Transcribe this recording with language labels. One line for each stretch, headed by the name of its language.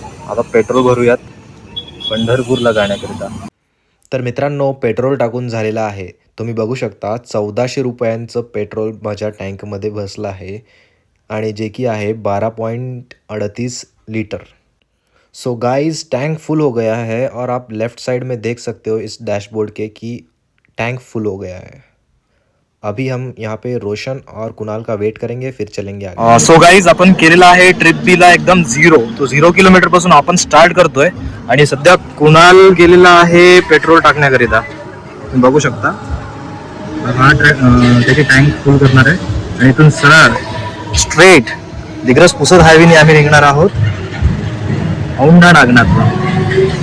Marathi: आता पेट्रोल भरूयात पंढरपूरला जाण्याकरिता. तर मित्रांनो, पेट्रोल टाकून झालेलं आहे. तुम्ही बघू शकता 1400 रुपयांचं पेट्रोल माझ्या टँकमध्ये बसलं आहे आणि जे की आहे 12.38 लीटर.
Hindi: So guys, tank full हो गया है और आप लेफ्ट साइड में देख सकते हो इस डैशबोर्ड के कि टैंक फुल हो गया है. अभी हम यहाँ पे रोशन और कुणाल का वेट करेंगे, फिर चलेंगे आगे.
Marathi: सो गाईज, आपण केलेला आहे ट्रिप बीला एकदम झिरो. तो 0 किलोमीटर पासून आपण स्टार्ट करतोय आणि सध्या कुणाल गेलेला आहे पेट्रोल टाकण्याकरिता. तुम्ही बघू शकता हा त्याची टँक फुल करणार आहे आणि इथून सरळ स्ट्रेट दिग्रस पुसद हायवेने आम्ही निघणार आहोत औंढा नागनाथला.